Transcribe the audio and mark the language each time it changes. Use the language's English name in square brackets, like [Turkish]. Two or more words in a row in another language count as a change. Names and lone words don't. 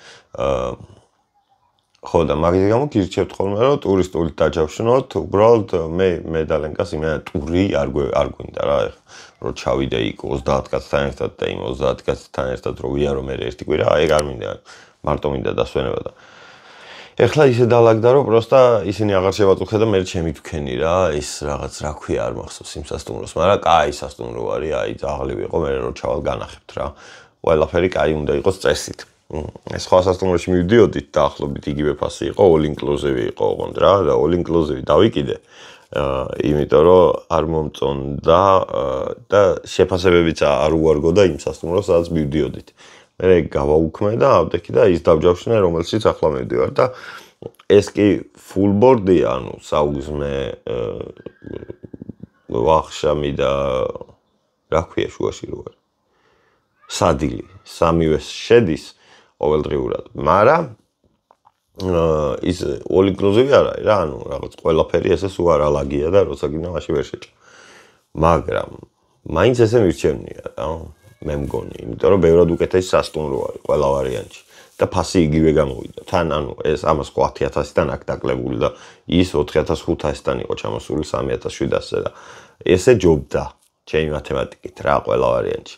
[Georgian] ხო და მაგის გამო გირჩევთ ხოლმე რომ ტურისტულით დაჯავშნოთ, უბრალოდ მე და ლენკას იმენა ტური არ გვინდა რა, რომ ჩავიდე იქ 30 კაცთან ერთად და იმ 30 კაცთან ერთად რო ვიარო მე ერთი კვირა, ეგ არ მინდა, მარტო მინდა დასვენება და ეხლა ისე დაალაგდა რომ პროსტა ისინი აღარ შევაწუხე და მე ჩემი თქვენი რა, ის რაღაც რა ქვია არ მახსოვს იმ სასტუმროს, მაგრამ კაი სასტუმრო არის, აი ძაღლი ვიყო, მე რო ჩავალ განახებთ რა. ყველაფერი კაი უნდა იყოს წესით. სხვა სასტუმროში მივდიოდით და ახლობით იგივე ფასი იყო, [English] all inclusive [Georgian] იყო ოღონდ რა და [English] all inclusive [Georgian] დავიკიდე. იმიტომ რომ არ მომწონდა და შეფასებებიც არ უარგოდა იმ სასტუმროს, სადაც მივდიოდით. მე გავაუქმე და ავდექი და ის დავჯავშნე, რომელშიც ახლა მივდივარ და ეს კი [English] full board- [Georgian] ია, ანუ საუგზმე ვახშამი და რა ქვია შუაში რო არის. სადილი, სამივე შედის ყოველდღიურად, მაგრამ ის [English] all inclusive [Georgian] არ არის რა, ანუ რაღაც ყველაფერი ესე სულ არალაგია და როცა გინდა მაშინ ვერ შეჭა. მაგრამ მაინც ესე მირჩევნია რა, მე მგონი, იმიტომ რომ ბევრად უკეთესი სასტუმრო არის ყველა ვარიანტში და ფასი იგივე გამოვიდა. თან ანუ ეს ამას 5000-დან აქ დაკლებული და ის 4500-დან იყო ჩამოსული 3700-ზე და ესე ჯობდა ჩემი მათემატიკით რა ყველა ვარიანტში.